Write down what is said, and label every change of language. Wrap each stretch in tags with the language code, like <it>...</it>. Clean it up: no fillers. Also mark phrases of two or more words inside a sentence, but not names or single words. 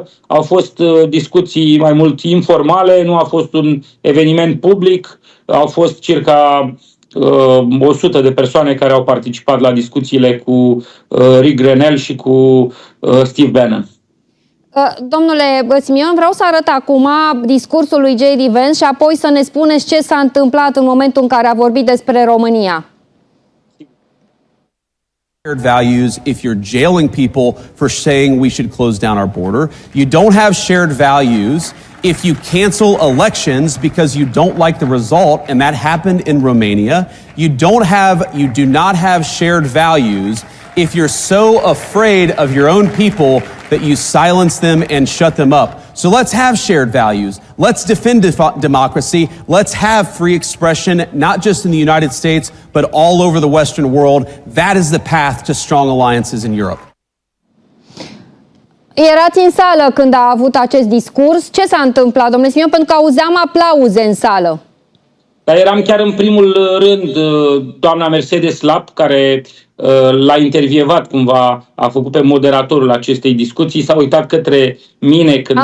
<ro>Au fost discuții mai mult informale, nu a fost un eveniment public, au fost circa 100 de persoane care au participat la discuțiile cu Rick Grenell și cu Steve Bannon. Domnule Simion, vreau să arăt acum discursul lui J.D. Vance și apoi să ne spuneți ce s-a întâmplat în momentul în care a vorbit despre România.</ro> <en>Values if you're jailing people for saying we should close down our border. You don't have shared values if you cancel elections because you don't like the result, and that happened in Romania. You do not have shared values if you're so afraid of your own people that you silence them and shut them up. So let's have shared values. Let's defend democracy. Let's have free expression, not just in the United States, but all over the Western world. That is the path to strong alliances in Europe.</en> <ro>Erați în sală când a avut acest discurs. Ce s-a întâmplat, domnule Simion? Pentru că auzeam aplauze în sală. Dar eram chiar în primul rând doamna Mercedes Lap, care l-a intervievat cumva, a făcut pe moderatorul acestei discuții, s-a uitat către mine când...</ro>